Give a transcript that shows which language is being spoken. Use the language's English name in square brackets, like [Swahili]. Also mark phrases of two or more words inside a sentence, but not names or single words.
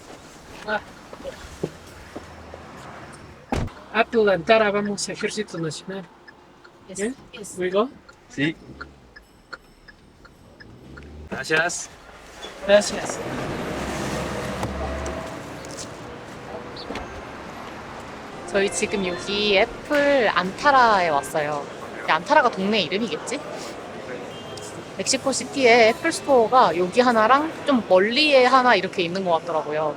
[Spanish] Apto de Antara, vamos a Ejército Nacional. ¿Bien? [English] We go. [Spanish] Sí. Gracias. Gracias. [Korean] 저희 지금 여기 애플 안타라에 왔어요. 안타라가 동네 이름이겠지? 멕시코 시티에 애플 스토어가 여기 하나랑 좀 멀리에 하나 이렇게 있는 것 같더라고요.